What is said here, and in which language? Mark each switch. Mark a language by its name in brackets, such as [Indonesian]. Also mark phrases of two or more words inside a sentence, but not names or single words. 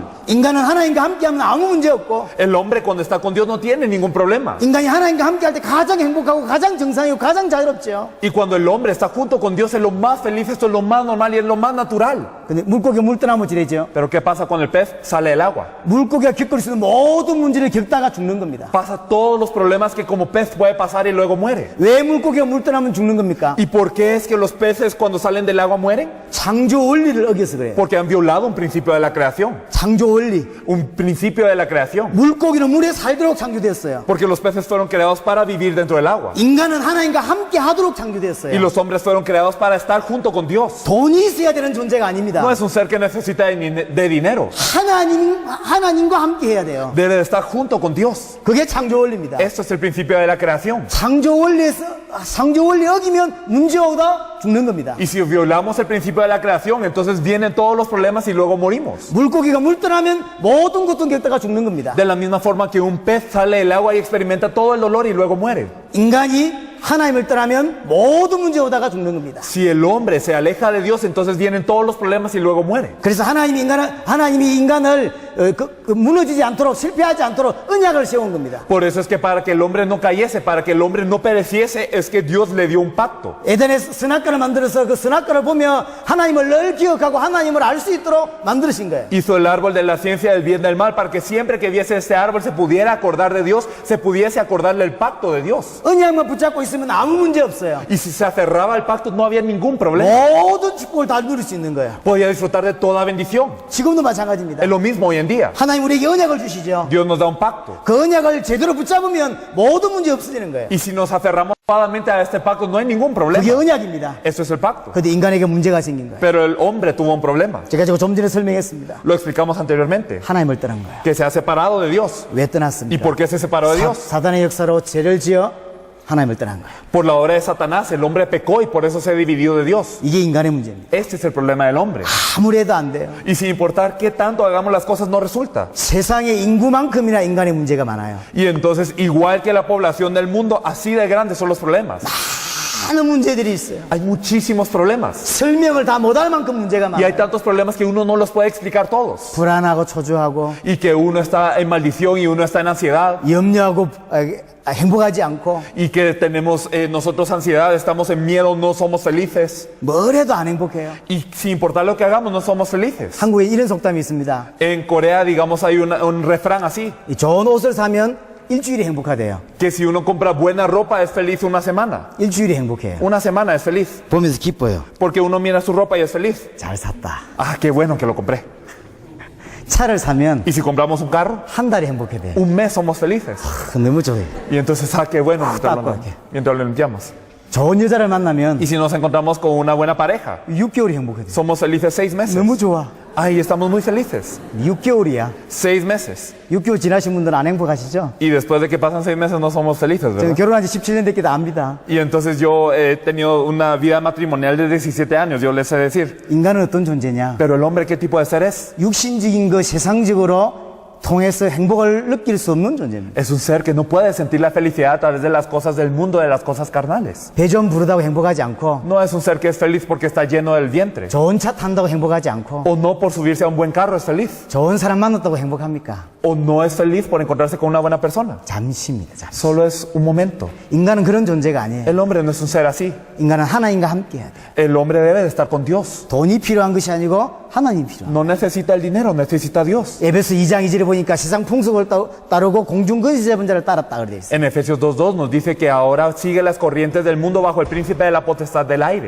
[Korean] 인간은 하나님과 함께하면 아무 문제 없고, [Spanish] El hombre cuando está con Dios no tiene ningún problema. [Korean] 인간이 하나님과 함께할 때 가장 행복하고 가장 정상이고 가장 자유롭죠. [Spanish] Y cuando el hombre está junto con Dios es lo más feliz, esto es lo más normal y es lo más natural. [Korean] 근데 물고기가 물 떠나면 지내죠. [Spanish] Pero ¿qué pasa cuando el pez sale del agua? [Korean] 물고기가 겪을 수 있는 모든 문제를 겪다가 죽는 겁니다. [Spanish] Pasa todos los problemas que como pez puede pasar y luego muere. [Korean] 왜 물고기가 물 떠나면 죽는 겁니까? [Spanish] ¿Y por qué es que los peces cuando salen del agua mueren? [Korean] 창조 원리를 어겨서 그래요. [Spanish] Porque han violado un principio de la creación. [Korean] 창조 원리. [Spanish] Un principio de la creación. [Korean] 물고기는 물에 살도록 창조되었어요. [Spanish] Porque los peces fueron creados para vivir dentro del agua. [Korean] 인간은 하나님과 함께 하도록 [Spanish] Y [Korean] 창조되었어요. [Spanish] los hombres fueron creados para estar junto con Dios. [Korean] 돈이 있어야 되는 존재가 아닙니다. [Spanish] No es un ser que necesita de dinero. [Korean] 하나님과 함께 해야 돼요. [Spanish] Debe de estar junto con Dios. [Korean] 그게 창조 원리입니다. [Spanish] Esto es el principio de la creación. [Korean] 창조 원리 어기면 문제 오다 죽는 겁니다. [Spanish] Y si violamos el principio de la creación, entonces vienen todos los problemas y luego morimos. [Korean] 물고기가 물 떠나면 모든 고통 겪다가 죽는 겁니다. [Spanish] De la misma forma que un pez sale del agua y experimenta todo el dolor y luego muere. [Korean] 인간이 하나님을 떠나면 모든 문제 오다가 죽는 겁니다. [Spanish] Si el hombre se aleja de Dios, entonces vienen todos los problemas y luego muere. [Korean] 그래서 하나님이 인간을 무너지지 않도록 실패하지 않도록 언약을 세운 겁니다. [Spanish] Por eso es que para que el hombre no cayese, para que el hombre no pereciese, es que Dios le dio un pacto. [Korean] 에덴에서 선악과를 만들어서 그 선악과를 보며 하나님을 늘 기억하고 하나님을 알 수 있도록 만드신 거예요. [Spanish] Hizo el árbol de la ciencia del bien y del mal para que siempre que viese este árbol se pudiera acordar de Dios, se pudiese acordarle el pacto de Dios. [Korean] 언약만 붙잡고 있으면 아무 문제 없어요. [Spanish] Y si se aferraba al pacto no había ningún problema. [Korean] 모든 축복을 다 누릴 수 있는 거예요. [Spanish] Podía disfrutar de toda bendición. [Korean] 지금도 마찬가지입니다. [Spanish] Es lo mismo hoy en día. [Korean] 하나님 우리에게 언약을 주시죠. [Spanish] Dios nos da un pacto. [Korean] 그 언약을 제대로 붙잡으면 모든 문제 없어지는 거예요. [Spanish] Y si nos aferramos adecuadamente a este pacto no hay ningún problema. [Korean] 그게 언약입니다. [Spanish] Eso es el pacto. [Korean] 그런데 인간에게 문제가 생긴 거예요. [Spanish] Pero el hombre tuvo un problema. [Korean] 제가 좀 전에 설명했습니다. [Spanish] Lo explicamos anteriormente. [Korean] 하나님을 떠난 거예요. [Spanish] Que se ha separado de Dios. [Korean] 왜 [Spanish] ¿Y [Korean] 떠났습니까? [Spanish] por qué se separó de Dios? [Korean] 사단의 역사로 죄를 지어 하나님을 떠난 거예요. [Spanish] Por la obra de Satanás, el hombre pecó y por eso se dividió de Dios. [Korean] 이게 인간의 문제입니다. [Spanish] Este es el problema del hombre. [Korean] 아무리 해도 안 돼요. [Spanish] Y sin importar qué tanto hagamos las cosas, no resulta. [Korean] 세상의 인구만큼이나 인간의 문제가 많아요. [Spanish] Y entonces, igual que la población del mundo, así de grandes son los problemas. [Korean] 많은 문제들이 있어요. [Spanish] Hay muchísimos problemas. [Korean] 설명을 다 못할 만큼 문제가 [Spanish] Y hay [Korean] 많아요. [Spanish] tantos problemas que uno no los puede explicar todos. [Korean] 불안하고 초조하고 [Spanish] Y que uno está en maldición y uno está en ansiedad. [Korean] 염려하고 행복하지 않고 [Spanish] Y que tenemos nosotros ansiedad, estamos en miedo, no somos felices. [Korean] 뭘 해도 안 행복해요. [Spanish] Y sin importar lo que hagamos, no somos felices. [Korean] 한국에 이런 속담이 있습니다. [Spanish] En Corea, digamos, hay un refrán así. [Korean] 이 좋은 옷을 사면 일주일이 행복하대요. [Spanish] Que si uno compra buena ropa es feliz una semana. [Korean] 일주일이 행복해요. [Spanish] Una semana es feliz. [Korean] 보면서 기뻐요. [Spanish] Porque uno mira su ropa y es feliz. [Korean] 잘 샀다. [Spanish] Ah, qué bueno que lo compré. [Korean] 차를 사면 [Spanish] Y si compramos un carro, [Korean] 한 달이 행복해 돼요. [Spanish] un mes somos felices. [Korean] 너무 좋아요. [Spanish] Y entonces, ah, qué bueno Taco. mientras lo limpiamos. [Korean] 좋은 여자를 만나면 [Spanish] Y si nos encontramos con una buena pareja, [Korean] 6개월이 행복해 돼요. [Spanish] somos felices 6 meses. [Korean] 너무 좋아. [Spanish] Ay, estamos muy felices. [Korean] 6개월이야. [Spanish] 6 meses. [Korean] 6개월 지나신 분들은 안 행복하시죠? [Spanish] Y después de que pasan 6 meses no somos felices, [Korean] 저는 [Spanish] ¿verdad? [Korean] 결혼한 지 17년 됐기도 압니다. [Spanish] Y entonces yo he tenido una vida matrimonial de 17 años, yo les sé decir. [Korean] 인간은 어떤 존재냐? [Spanish] Pero el hombre, ¿qué tipo de ser es? [Korean] 육신적인 거 세상적으로 통해서 행복을 느낄 수 없는 존재입니다. [Spanish] Es un ser que no puede sentir la felicidad a través de las cosas del mundo, de las cosas carnales. [Korean] 배 좀 부르다고 행복하지 않고 [Spanish] No es un ser que es feliz porque está lleno del vientre. [Korean] 좋은 차 탄다고 행복하지 않고 [Spanish] O no por subirse a un buen carro es feliz. [Korean] 좋은 사람 만났다고 행복합니까? [Spanish] O no es feliz por encontrarse con una buena persona. [Korean] 잠시입니다. 잠시. [Spanish] Solo es un momento. [Korean] 인간은 그런 존재가 아니에요. [Spanish] El hombre no es un ser así. [Korean] 인간은 하나님과 함께 해야 돼요. [Spanish] El hombre debe de estar con Dios. [Korean] 돈이 필요한 것이 아니고 하나님이 필요한 [Spanish] No necesita el dinero, necesita a Dios. [Korean] 에베소 2장 2절에 보니까 세상 풍속을 따르고 공중 건세 잡은 자를 따랐다 그래 있어요. [Spanish] En Efesios 2:2 nos dice que ahora sigue las corrientes del mundo bajo el príncipe de la potestad del aire.